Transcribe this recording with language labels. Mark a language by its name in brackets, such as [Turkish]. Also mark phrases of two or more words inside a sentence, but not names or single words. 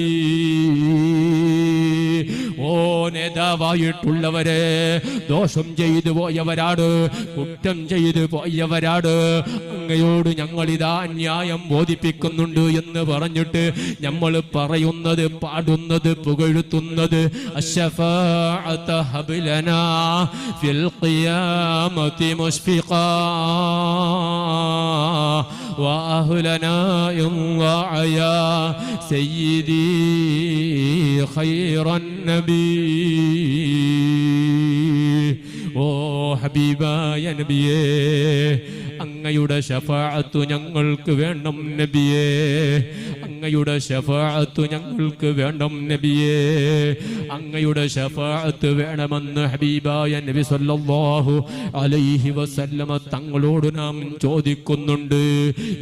[Malayalam] ഓ നേതാവായിട്ടുള്ളവരെ, ദോഷം ചെയ്തു പോയവരാണ്, കുറ്റം ചെയ്തു പോയവരാണ്. അങ്ങയോട് ഞങ്ങളിതാ അന്യായം ബോധിപ്പിക്കുന്നുണ്ട് എന്ന് പറഞ്ഞിട്ട് നമ്മൾ പറയുന്നത്, പാടുന്നത്, പുകഴ്ത്തുന്നത് [Arabic] الشفاعة هب لنا في القيامة مشفقا وأهلنا إن ضاعيا سيدي خير النبي. [Malayalam] ഓ ഹബീബായ നബിയേ, അങ്ങയുടെ ശഫാഅത്ത് ഞങ്ങൾക്ക് വേണം നബിയേ. അങ്ങയുടെ ശഫാഅത്ത് ഞങ്ങൾക്ക് വേണം നബിയേ. അങ്ങയുടെ ശഫാഅത്ത് വേണമെന്ന് ഹബീബായ നബി [Arabic] صلى الله عليه وسلم [Malayalam] തങ്ങളോട് നാം ചോദിക്കുന്നുണ്ട്.